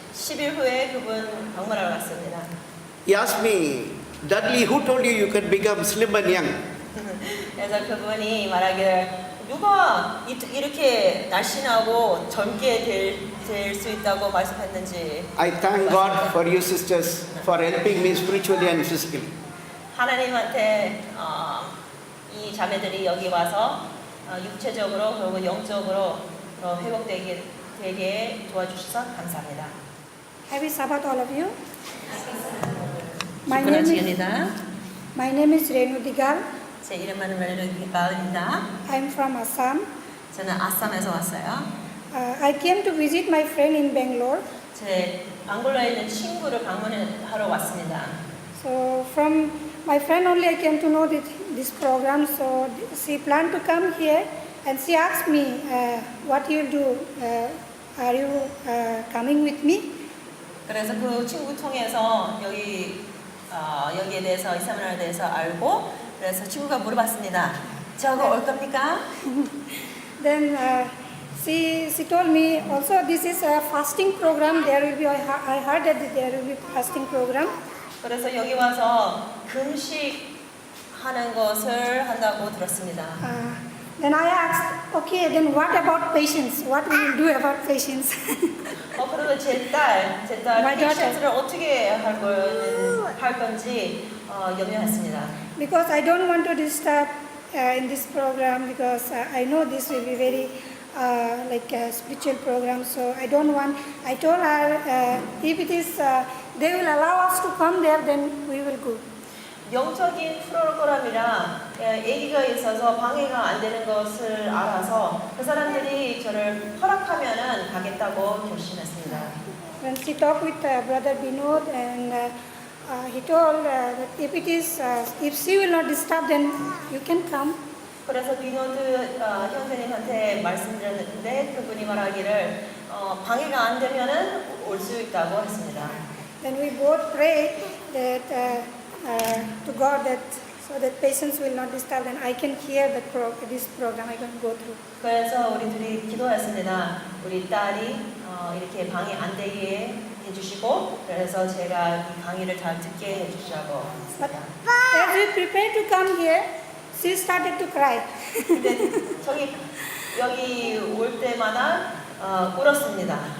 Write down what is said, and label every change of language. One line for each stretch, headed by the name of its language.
Korean: 10일 후에 그분 방문하러 갔습니다.
English: He asked me, Dudley, who told you you could become slim and young?
Korean: 그래서 그분이 말하기를 누가 이렇게 날씬하고 젊게 될 수 있다고 말씀했는지.
English: I thank God for you sisters for helping me spiritually and physically.
Korean: 하나님한테 이 자매들이 여기 와서 육체적으로 그리고 영적으로 회복되게 도와주셔서 감사합니다.
English: Happy Sabbath, all of you.
Korean: 축복하는 시간이다.
English: My name is Renu Digal.
Korean: 제 이름은 레누디갈입니다.
English: I'm from Assam.
Korean: 저는 아쌈에서 왔어요.
English: I came to visit my friend in Bangalore.
Korean: 제 방글라에 있는 친구를 방문하러 왔습니다.
English: So from my friend only I came to know this program. So she planned to come here and she asked me, what you will do? Are you coming with me?
Korean: 그래서 그 친구 통해서 여기에 대해서 이 세미나에 대해서 알고 그래서 친구가 물어봤습니다. 저거 올 겁니까?
English: Then she told me also this is a fasting program. There will be I heard that there will be fasting program.
Korean: 그래서 여기 와서 금식하는 것을 한다고 들었습니다.
English: Then I asked, okay, then what about patience? What we will do about patience?
Korean: 그리고 제 딸
English: My daughter.
Korean: 페이션스를 어떻게 할 건지 염려했습니다.
English: Because I don't want to disturb in this program because I know this will be very like a spiritual program. So I don't want. I told her if it is they will allow us to come there, then we will go.
Korean: 영적인 프로그램이라 얘기가 있어서 방해가 안 되는 것을 알아서 그 사람들이 저를 허락하면은 가겠다고 결심했습니다.
English: When she talked with Brother Binod and he told that if she will not disturb, then you can come.
Korean: 그래서 비노드 형제님한테 말씀드렸는데 그분이 말하기를 방해가 안 되면은 올 수 있다고 했습니다.
English: Then we both prayed that to God that so that patients will not disturb and I can hear this program I can go through.
Korean: 그래서 우리 둘이 기도했습니다. 우리 딸이 이렇게 방해 안 되게 해주시고 그래서 제가 이 강의를 잘 듣게 해주시라고
English: But
Korean: 했습니다.
English: as we prepared to come here, she started to cry.
Korean: 근데 여기 올 때마다 울었습니다.